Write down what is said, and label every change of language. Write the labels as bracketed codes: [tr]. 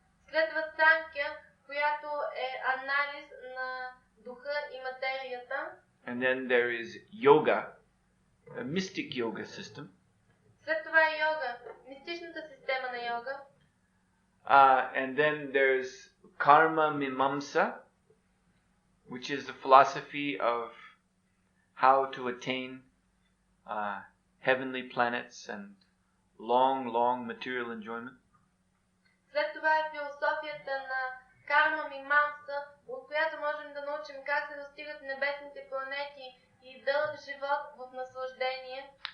[bg] Следва Санкя, която е анализ на духа и материята. [en] And then there is yoga, a mystic yoga system. [bg] След това е йога, мистичната система на йога. [en] And then there's karma mimamsa, which is the philosophy of how to attain heavenly planets and long material enjoyment. [bg] След това е философията на карма мимамса, от която можем да научим как се достигат небесните планети и дълъг живот в наслаждение.